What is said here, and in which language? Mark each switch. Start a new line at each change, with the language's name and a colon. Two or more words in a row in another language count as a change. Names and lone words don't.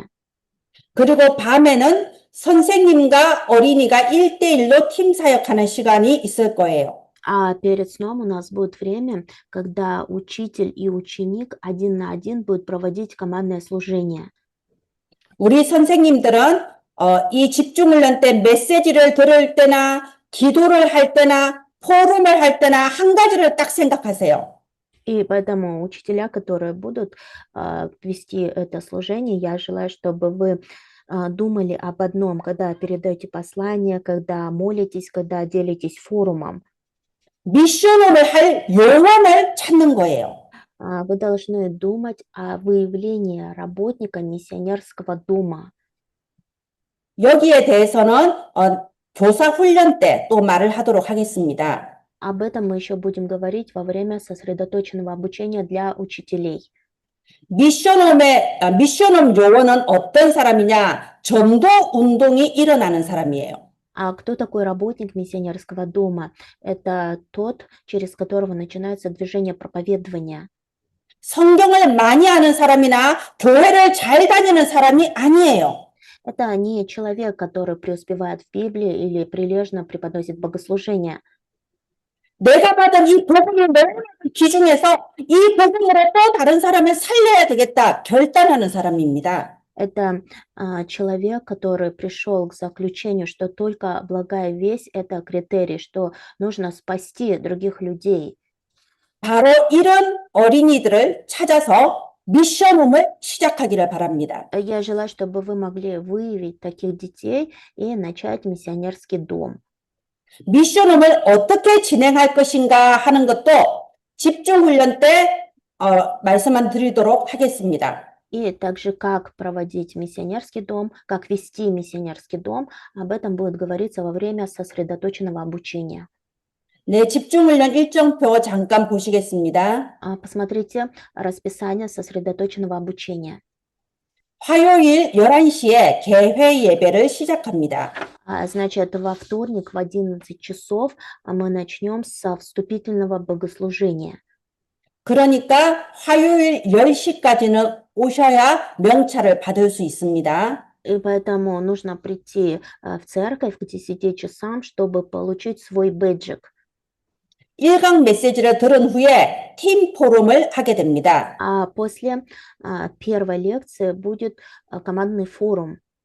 Korean: 그리고 밤에는 선생님과 어린이가 1대1로 팀 사역하는 시간이 있을 거예요.
Russian: Перед сном у нас будет время, когда учитель и ученик 1 на 1 будут проводить командное служение.
Korean: 우리 선생님들은 이 집중훈련 때 메시지를 들을 때나 기도를 할 때나 포럼을 할 때나 한 가지를 딱 생각하세요.
Russian: И поэтому учителя, которые будут вести это служение, я желаю, чтобы вы думали об одном, когда передаете послание, когда молитесь, когда делитесь форумом.
Korean: 미션을 할 요원을 찾는 거예요.
Russian: Вы должны думать о выявлении работника миссионерского дома.
Korean: 여기에 대해서는 교사 훈련 때 또 말을 하도록 하겠습니다.
Russian: Об этом мы еще будем говорить во время сосредоточенного обучения для учителей.
Korean: 미션홈 요원은 어떤 사람이냐? 전도 운동이 일어나는 사람이에요.
Russian: Кто такой работник миссионерского дома? Это тот, через которого начинается движение проповедования.
Korean: 성경을 많이 아는 사람이나 교회를 잘 다니는 사람이 아니에요.
Russian: Это не человек, который преуспевает в Библии или прилежно преподносит богослужение.
Korean: 내가 받은 이 복음을 너무 귀중해서 이 복음으로 또 다른 사람을 살려야 되겠다 결단하는 사람입니다.
Russian: Это человек, который пришел к заключению, что только благая весть – это критерий, что нужно спасти других людей.
Korean: 바로 이런 어린이들을 찾아서 미션홈을 시작하기를 바랍니다.
Russian: Я желаю, чтобы вы могли выявить таких детей и начать миссионерский дом.
Korean: 미션홈을 어떻게 진행할 것인가 하는 것도 집중훈련 때 말씀만 드리도록 하겠습니다.
Russian: И также, как проводить миссионерский дом, как вести миссионерский дом, об этом будет говориться во время сосредоточенного обучения.
Korean: 네, 집중훈련 일정표 잠깐 보시겠습니다.
Russian: Посмотрите расписание сосредоточенного обучения.
Korean: 화요일 11시에 개회 예배를 시작합니다.
Russian: Значит, во вторник в 11 часов мы начнем со вступительного богослужения.
Korean: 그러니까 화요일 10시까지는 오셔야 명찰을 받을 수 있습니다.
Russian: И поэтому нужно прийти в церковь к 10 часам, чтобы получить свой бэджик.
Korean: 1강 메시지를 들은 후에 팀 포럼을 하게 됩니다.
Russian: После первой лекции будет командный форум.